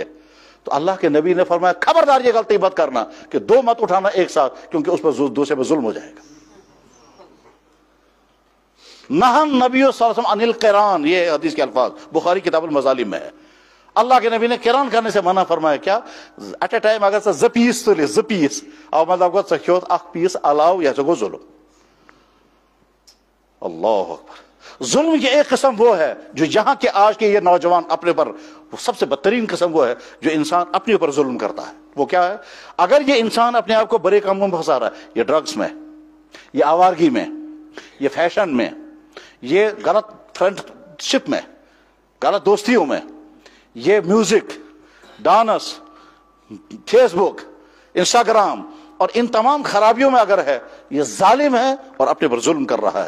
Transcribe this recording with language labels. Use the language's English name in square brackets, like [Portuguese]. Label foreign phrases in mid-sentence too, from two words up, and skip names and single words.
[Urdu] تو اللہ کے نبی نے فرمایا خبردار یہ غلطی مت کرنا کہ 2 مت اٹھانا ایک ساتھ, کیونکہ اس پر دوسرے پر ظلم ہو جائے گا. [Arabic] نہن نبی صلی اللہ علیہ وسلم عن القران, [Urdu] یہ حدیث کے الفاظ بخاری کتاب المظالم میں ہے. اللہ کے نبی نے قران کرنے سے منع فرمایا. [Kashmiri] کیا [English] at a time [Kashmiri] اگر زٕ پیٖس تُلہِ, 2 پیٖس او مطلب گوٚو ژٕ کھیوٚوُتھ 1 پیٖس علاوٕ, یہ گوٚو ظلم. [Arabic] اللہ اکبر. [Urdu] ظلم کی ایک قسم وہ ہے جو یہاں کے آج کے یہ نوجوان اپنے پر, سب سے بدترین قسم وہ ہے جو انسان اپنے اوپر ظلم کرتا ہے. وہ کیا ہے, اگر یہ انسان اپنے آپ کو برے کاموں میں پھنسا رہا ہے, یہ ڈرگس میں, یہ آوارگی میں, یہ فیشن میں, یہ غلط فرینڈ شپ میں, غلط دوستیوں میں, یہ میوزک, ڈانس, فیس بک, انسٹاگرام اور ان تمام خرابیوں میں اگر ہے, یہ ظالم ہے اور اپنے پر ظلم کر رہا ہے.